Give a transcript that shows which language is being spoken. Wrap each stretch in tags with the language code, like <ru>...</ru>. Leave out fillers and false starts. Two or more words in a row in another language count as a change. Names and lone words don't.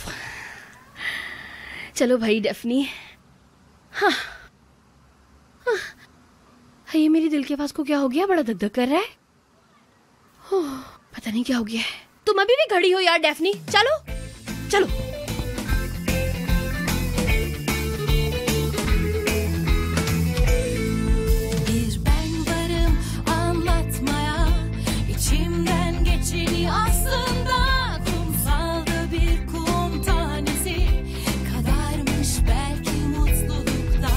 <hi>चलो भाई डेफनी। हाँ। हाँ। ये मेरे दिल के पास को क्या हो गया? बड़ा धक धक कर रहा है। ओह, पता नहीं क्या हो गया है। तुम अभी भी खड़ी हो यार डेफनी। चलो चलो।</hi> <tr>İçimden geçeni aslında kumsalda bir kum tanesi kadarmış belki mutlulukta.</tr>